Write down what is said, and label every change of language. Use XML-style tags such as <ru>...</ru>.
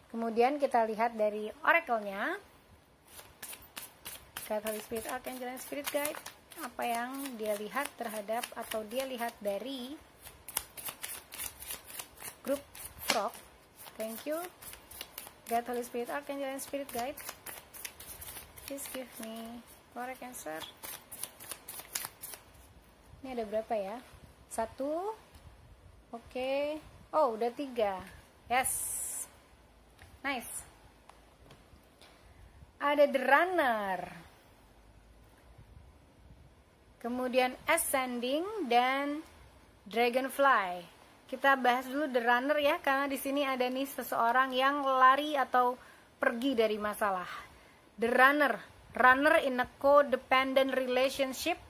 <id>Kemudian kita lihat dari oracle-nya.</id> <en>God, Holy Spirit, Archangel, and Spirit Guide.</en> <id>Apa yang dia lihat terhadap atau dia lihat dari grup Frog.</id> <en>Thank you. God, Holy Spirit, Archangel, and Spirit Guide. Please give me correct answer.</en> <id>Ini ada berapa ya? 1. Oke. Oh, udah 3.</id> <en>Yes. Nice.</en> <id>Ada The Runner. Kemudian Ascending dan Dragonfly. Kita bahas dulu The Runner ya, karena di sini ada nih seseorang yang lari atau pergi dari masalah.</id> <en>The Runner, runner in a codependent relationship.</en>